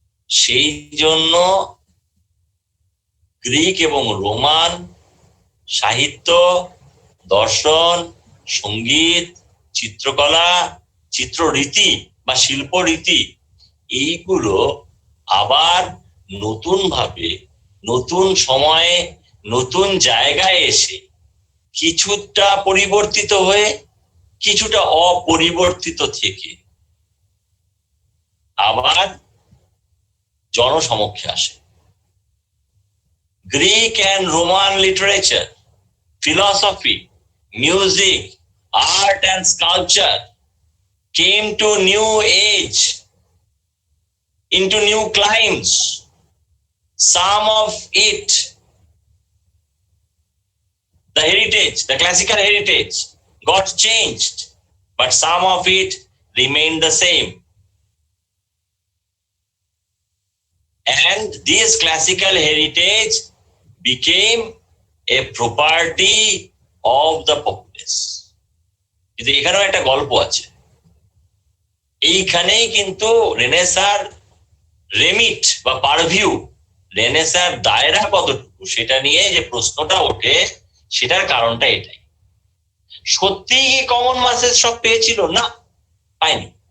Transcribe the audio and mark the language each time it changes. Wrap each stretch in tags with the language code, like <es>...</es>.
<bn>সেই জন্য গ্রিক এবং রোমান সাহিত্য, দর্শন, সঙ্গীত, চিত্রকলা, চিত্ররীতি বা শিল্পরীতি এইগুলো আবার নতুন ভাবে, নতুন সময়ে, নতুন জায়গায় এসে কিছুটা পরিবর্তিত হয়ে, কিছুটা অপরিবর্তিত থেকে আবার জনসমক্ষে আসে।</bn> <en>Greek and Roman literature, philosophy, music, art and sculpture came to new age, into new climes. Some of it, the heritage, the classical heritage, got changed, but some of it remained the same. And this classical heritage became a property of the populace.</en> <bn>কিন্তু এখানেও একটা গল্প আছে। এইখানেই কিন্তু রেনেসার remit বা পারভিউ, রেনেসার দায়রা কতটুকু সেটা নিয়ে যে প্রশ্নটা ওঠে, সেটার কারণটা এটাই। সত্যিই কি কমন মাসেস সব পেয়েছিল? না, পায়নি।</bn>